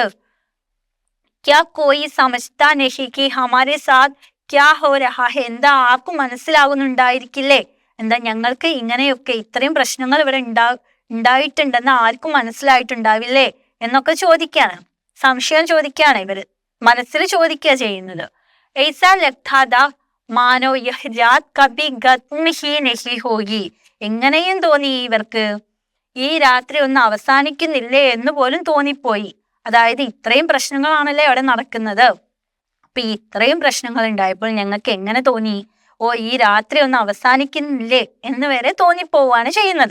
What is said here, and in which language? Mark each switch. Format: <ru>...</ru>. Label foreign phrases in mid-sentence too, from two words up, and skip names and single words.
<hi>क्या कोई समझता नहीं कि हमारे साथ क्या हो रहा है,</hi> <ml>എന്താ ആർക്കും മനസ്സിലാകുന്നുണ്ടായിരിക്കില്ലേ? എന്താ ഞങ്ങൾക്ക് ഇങ്ങനെയൊക്കെ ഇത്രയും പ്രശ്നങ്ങൾ ഇവിടെ ഉണ്ടായിട്ടുണ്ടെന്ന് ആർക്കും മനസ്സിലായിട്ടുണ്ടാവില്ലേ എന്നൊക്കെ ചോദിക്കാണ്. സംശയം ചോദിക്കുകയാണ് ഇവര്, മനസ്സിൽ ചോദിക്കുക ചെയ്യുന്നത്.</ml> <hi>ऐसा लगता था मानो यह रात कभी खत्म ही नहीं होगी,</hi> <ml>എങ്ങനെയും തോന്നി ഇവർക്ക് ഈ രാത്രി ഒന്ന് അവസാനിക്കുന്നില്ലേ എന്ന് പോലും തോന്നിപ്പോയി. അതായത് ഇത്രയും പ്രശ്നങ്ങളാണല്ലേ അവിടെ നടക്കുന്നത്. അപ്പൊ ഇത്രയും പ്രശ്നങ്ങൾ ഉണ്ടായപ്പോൾ ഞങ്ങൾക്ക് എങ്ങനെ തോന്നി? ഈ രാത്രി ഒന്ന് അവസാനിക്കുന്നില്ലേ എന്ന് വരെ തോന്നിപ്പോവാണ് ചെയ്യുന്നത്.</ml>